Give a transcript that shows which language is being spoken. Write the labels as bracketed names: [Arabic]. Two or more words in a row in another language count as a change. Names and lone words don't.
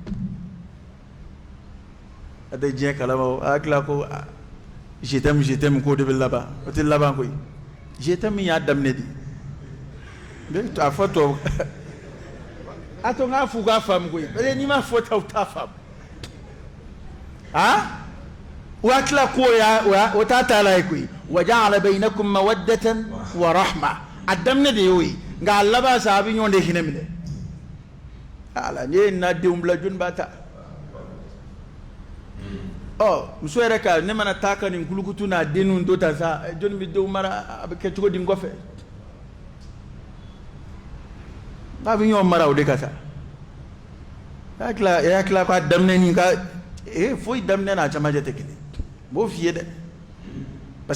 [Bambara] a tɛ diɲɛ kalama o a hakili la ko [French] je t'aime [Bambara] k'o de bɛ laban o tɛ laban koyi [French] je t'aime [Bambara] y'a daminɛ de a fɔ tɔ a to n k'a f'u k'a faamu koyi [French] parce que [Bambara] n'i ma fɔ ta u t'a faamu o hakili la ko o t'a taa la ye koyi [Arabic] وجعل بينكم مودة ورحمة [Bambara] a daminɛ de y'o ye nka a laban sa a bɛ ɲɔgɔn de hinɛ minɛ ala ne ye n na denw bila jɔnni b'a ta muso yɛrɛ ka ne mana taa ka nin kulukutu n'a denninw to tan sa jɔnni bɛ denw mara a bɛ kɛ cogo di n kɔfɛ a bɛ ɲɔgɔn mara o de ka sa e hakili k'a daminɛ nin ka foyi daminɛ n'a camancɛ tɛ kelen n b'o f'i ye dɛ parce